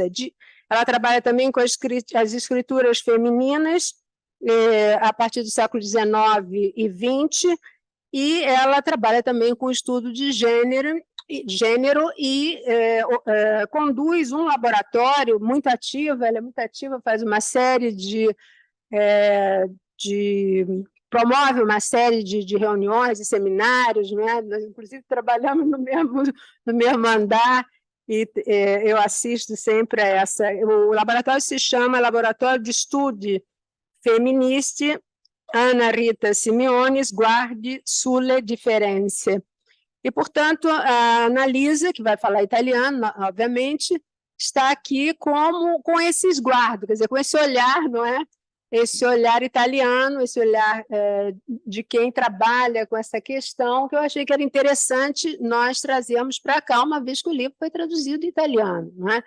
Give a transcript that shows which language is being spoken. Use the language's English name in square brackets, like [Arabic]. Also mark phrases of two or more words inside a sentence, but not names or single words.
[Portuguese] Ela trabalha também com as escrituras femininas a partir do século XIX e XX, e ela trabalha também com o estudo de gênero e conduz um laboratório muito ativo, ela é muito ativa, faz uma série promove uma série de reuniões e seminários, né? Nós, inclusive, trabalhamos no mesmo andar, e eu assisto sempre a essa. O laboratório se chama Laboratório de Studi Femministi Anna Rita Simeoni Sguardi sulle Differenze. E, portanto, a Annalisa, que vai falar italiano, obviamente, está aqui com esse esguardo, quer dizer, com esse olhar, não é? Esse olhar italiano, esse olhar de quem trabalha com essa questão, que eu achei que era interessante nós trazermos para cá, uma vez que o livro foi traduzido em italiano, não é?